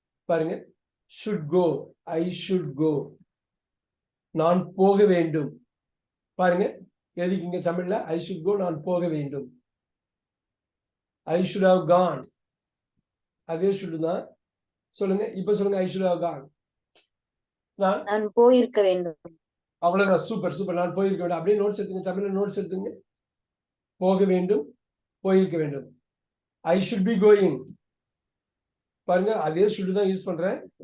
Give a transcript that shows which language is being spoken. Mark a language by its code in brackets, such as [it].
[en] பாருங்க, should go, I should go, [ta] நான் போக வேண்டும். பாருங்க, எதுக்கு இங்க தமிழ்ல [en] I should go, [ta] நான் போக வேண்டும். [en] I should have gone, [ta] அதே should தான். சொல்லுங்க, இப்ப சொல்லுங்க, [en] I should have gone, [ta] நான் போயிருக்க வேண்டும். அவ்வளவுதான். சூப்பர். நான் போயிருக்க வேண்டும். அப்படியே நோட்ஸ் எடுத்துங்க, தமிழ்ல நோட்ஸ் எடுத்துங்க. போக வேண்டும், போயிருக்க வேண்டும். [en] I should be going. [ta] பாருங்க, அதே should தான் யூஸ் பண்றேன்.